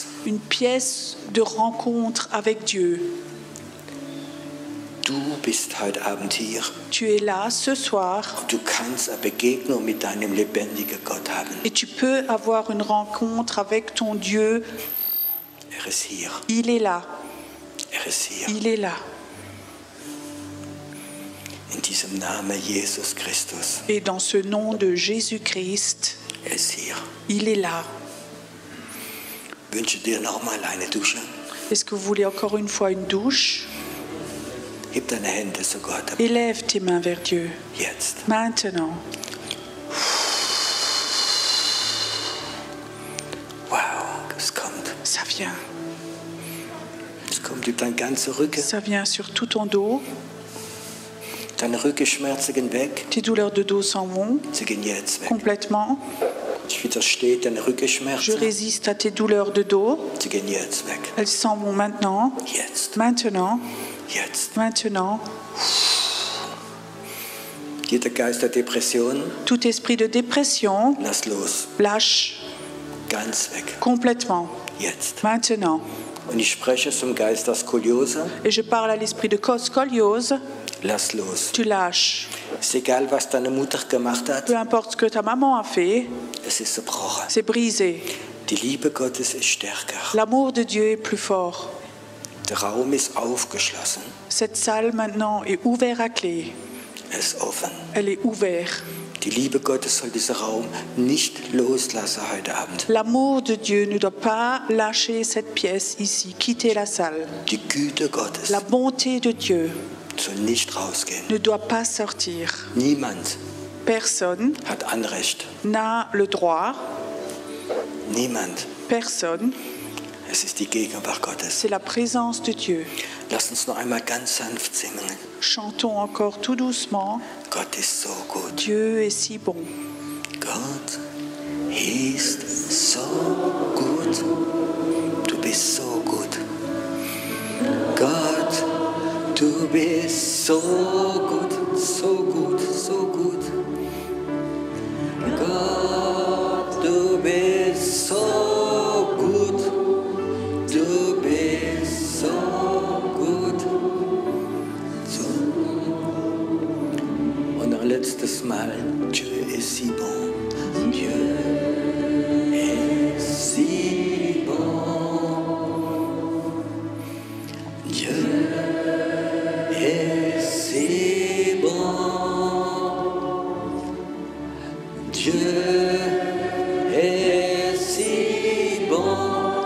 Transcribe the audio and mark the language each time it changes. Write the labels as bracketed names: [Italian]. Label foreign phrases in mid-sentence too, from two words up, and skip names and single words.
[French] une pièce de rencontre avec Dieu. [German] Du bist heute Abend hier [French] Tu es là ce soir [German] und du kannst eine Begegnung mit deinem lebendigen Gott haben. [French] et tu peux avoir une rencontre avec ton Dieu. [German] Ist hier. [French] Il est là, [German] Ist hier. [French] il est là. [German] In diesem Namen Jesus Christus. [French] Et dans ce nom de Jésus-Christ, [German] Ist hier. [French] il est là. [German] Wünsche dir nochmal eine Dusche. [French] Est-ce que vous voulez encore une fois une douche? [German] Heb deine Hände zu Gott. [French] Élève tes mains vers Dieu. [German] Jetzt. [French] Maintenant. [German] Wow, es kommt. [French] Ça vient. [German] Es kommt über deinen ganzen Rücken. [French] Ça vient sur tout ton dos. [German] Deine Rückenschmerzen gehen weg. [French] Tes douleurs de dos s'en vont [German] Sie gehen jetzt weg. [French] complètement. [German] Ich widerstehe deine [French] Je [German] Rückenschmerzen. [French] résiste à tes douleurs de dos. [German] Sie gehen jetzt weg. [French] Elles s'en vont maintenant. [German] Jetzt. [French] Maintenant. [German] Jetzt. [French] Maintenant. [German] Jeder Geist der Depression, [French] Tout esprit de dépression, [German] lass los. [French] lâche [German] Ganz weg. [French] complètement. [German] Jetzt. [French] Maintenant. [German] Und ich spreche zum Geist der Skoliose. [French] Et je parle à l'esprit de scoliose. [German] Lass los. [French] Tu lâches. [German] Ist egal, was deine Mutter gemacht hat. [French] Peu importe ce que ta maman a fait, [German] Es ist zerbrochen. [French] c'est brisé. [German] Die Liebe Gottes ist stärker. [French] L'amour de Dieu est plus fort. [German] Der Raum ist aufgeschlossen. [French] Cette salle maintenant est ouverte à clé. [German] Er ist offen. [French] Elle est ouverte. [German] Die Liebe Gottes soll diesen Raum nicht loslassen heute Abend. [French] L'amour de Dieu ne doit pas lâcher cette pièce ici, quitter la salle. [German] Die Güte Gottes [French] La bonté de Dieu [German] soll nicht rausgehen. [French] ne doit pas sortir. [German] Niemand [French] Personne [German] hat Anrecht. [French] n'a le droit, [German] Niemand. [French] personne, [German] Es ist die Gegenwart Gottes. [French] c'est la présence de Dieu. [German] Lass uns noch einmal ganz sanft singen. [French] Chantons encore tout doucement. [German] Gott ist so gut. [French] Dieu est si bon. [German] Gott ist so gut. Du bist so gut. Gott, du bist so gut, so gut, so gut. Gott, du bist so gut. Du bist so gut. So. Und ein letztes Mal, [French] Dieu est si bon. Dieu est si bon. Dieu est si bon. Dieu est si bon.